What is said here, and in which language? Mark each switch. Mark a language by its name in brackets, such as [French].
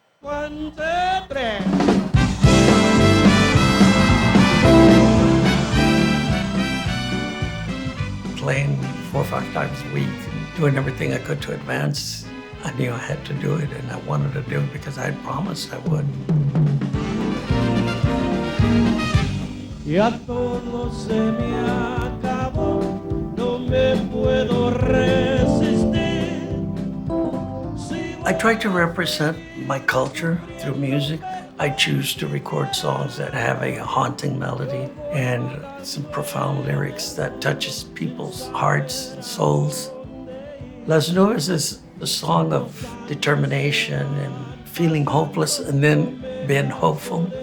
[English] 1, 2, 3. Playing 4 or 5 times a week, and doing everything I could to advance. I knew I had to do it, and I wanted to do it because I had promised I would. [Spanish] Ya todo se me acabó, no me puedo resistir. [English] I try to represent my culture through music. I choose to record songs that have a haunting melody and some profound lyrics that touches people's hearts and souls. Las Nubes is a song of determination and feeling hopeless and then being hopeful.